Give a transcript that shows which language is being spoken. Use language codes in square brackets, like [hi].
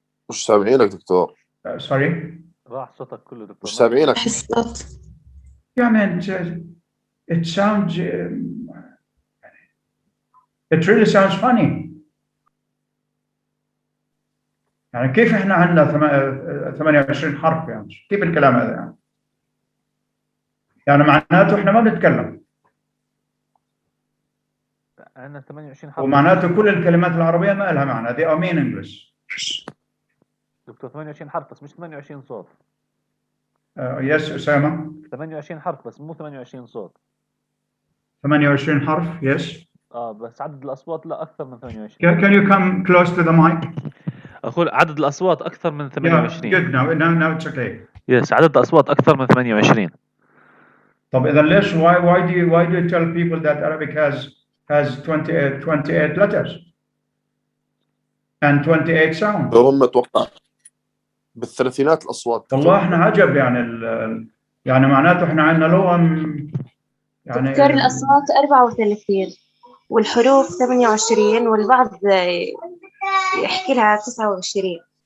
[ar] مش سامعينك دكتور. [en] Sorry? [ar] راح صوتك كله دكتور. مش سامعينك. [en] Yeah, man, it sounds, it really sounds funny. [ar] يعني كيف احنا عندنا 28 حرف يعني؟ كيف الكلام هذا يعني؟ يعني معناته احنا ما بنتكلم. عندنا 28 حرف. ومعناته كل الكلمات العربية ما لها معنى. [en] They are meaningless. [ar] دكتور 28 حرف بس مش 28 صوت. [en] Yes, أسامة. [ar] 28 حرف بس مو 28 صوت. 28 حرف, yes. بس عدد الأصوات لا أكثر من 28. [en] Can you come close to the mic? [ar] أقول عدد الأصوات أكثر من 28. [en] Yeah, good. Now it's okay. [ar] Yes, عدد الأصوات أكثر من 28. طب إذا ليش [en] why do you tell people that Arabic has 28 letters? and 28 sounds. [ar] هم اتوقع بالثلاثينات الاصوات. والله احنا عجب يعني يعني معناته احنا عندنا لغة يعني دكتور الأصوات 34 والحروف 28 والبعض يحكي لها 29.